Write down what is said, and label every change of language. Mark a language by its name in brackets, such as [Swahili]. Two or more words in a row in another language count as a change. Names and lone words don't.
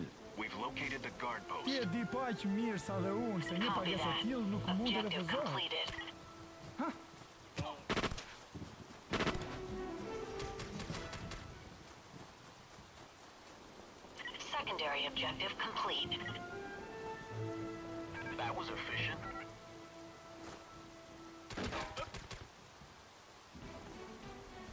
[English] We've located the guard post. [Albanian] Ti e di paq mirë sa dhe unë se një [English] Copy [Albanian] pagesë e [English] that. [Albanian] tillë nuk mund të [English] Objective [Albanian] refuzohet. [English] completed. Secondary objective complete. That was efficient.